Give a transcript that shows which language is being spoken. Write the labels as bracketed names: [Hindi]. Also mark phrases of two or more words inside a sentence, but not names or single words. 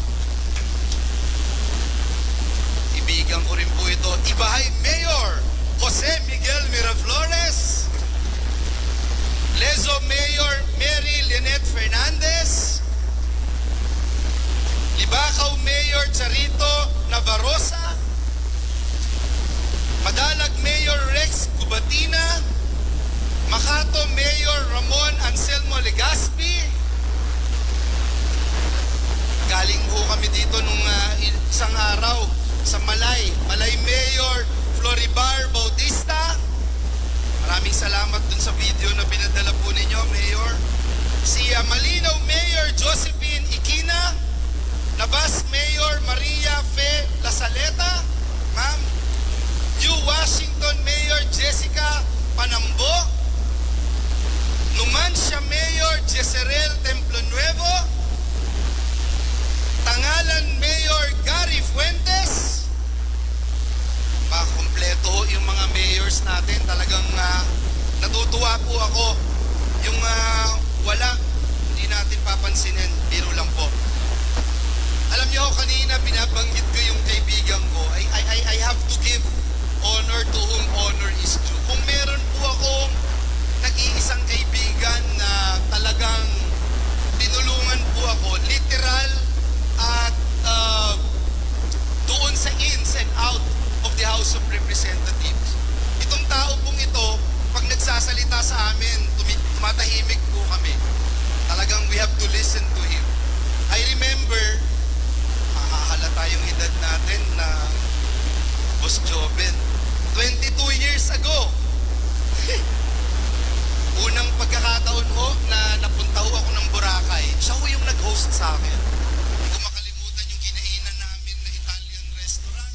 [Filipino] ibigan ko rin po ito, Ibahay Mayor Jose Miguel Miraflores, Lezo Mayor Mary Lynette Fernandez, Libacao Mayor Charito Navarrosa, Madalag Mayor Rex Cubatina, Makato Mayor Ramon Anselmo Legaspi. Galing ho kami dito nung isang araw sa Malay Mayor Floribar Bautista. Maraming salamat dun sa video na pinadala po ninyo, Mayor. Si Malinaw Mayor Josephine Ikina, Nabas Mayor Maria Fe Lasaleta, ma'am. New Washington Mayor Jessica Panambo, Numancia Mayor Jezerel Templonuevo, Tangalan Mayor Gary Fuentes. Kompleto yung mga mayors natin. Talagang natutuwa po ako. Yung wala, hindi natin papansinin. Biro lang po. Alam niyo, kanina binabanggit ko yung kaibigan ko. [English] I have to give honor to whom honor is due. [Filipino] Kung meron po akong nag-iisang kaibigan na talagang tinulungan po ako, literal at doon sa [English] ins and out of the House of Representatives. [Filipino] Itong tao pong ito, pag nagsasalita sa amin, tumatahimik po kami. Talagang [English] we have to listen to him. I remember, [Filipino] makahalata yung edad natin na Boss Joven, [English] 22 years ago. [Filipino] Unang pagkakataon ho na napunta ho ako ng Boracay, siya ho yung nag-host sa akin. Hindi ko makalimutan yung kinainan namin na [English] Italian restaurant.